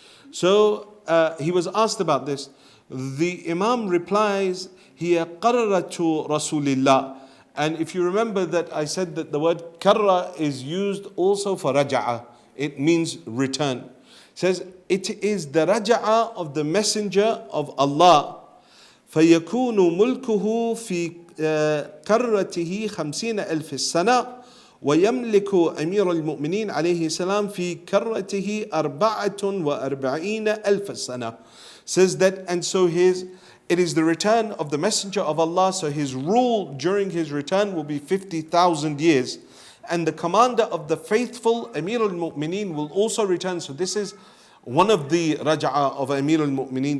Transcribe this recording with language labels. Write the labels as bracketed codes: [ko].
[en] So he was asked about this. The Imam replies, [ar] هي قرة رسول الله. [en] And if you remember that I said that the word karra is used also for raja'ah. It means return. It says, it is the raja'ah of the Messenger of Allah. [ar] فيكون ملكه في قرته 50,000 سنة ويملك أمير المؤمنين عليه السلام في قرته 44,000 سنة. [en] Says that, and so it is the return of the Messenger of Allah, so his rule during his return will be 50,000 years. And the commander of the faithful, Amir al-Mu'mineen, will also return. So this is one of the raj'ah of Amir al-Mu'mineen.